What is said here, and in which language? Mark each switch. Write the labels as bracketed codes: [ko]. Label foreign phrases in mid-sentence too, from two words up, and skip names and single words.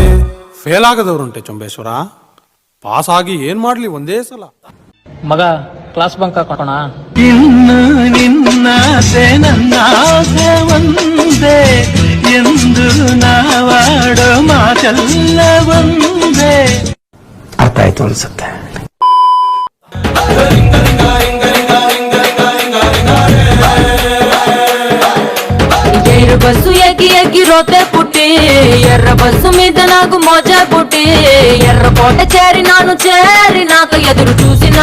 [kn] ಫೇಲ್ ಆಗದವ್ರುಂಟೆ ಚೊಂಬೇಶ್ವರ, ಪಾಸ್ ಆಗಿ ಏನ್ ಮಾಡ್ಲಿ ಒಂದೇ ಸಲ. ಮಗ [en] class bunk [kn] ಹಾಕೋಣ. ಇನ್ನು ನಿನ್ನಾಸೆ ನನ್ನಾಸೆ ಒಂದೇ ಎಂದು ನಾವಾಡೋ ಮಾತೆಲ್ಲ ಒಂದೇ. ಅರ್ಥ ಆಯ್ತು ಅನ್ಸುತ್ತೆ. [te] ఎర్ర బస్సు ఎక్కి ఎక్కి రోతే పుట్టి, ఎర్ర బస్సు మీద నాకు మోజా పుట్టి, ఎర్ర కోట చేరినాక ఎదురు చూసినా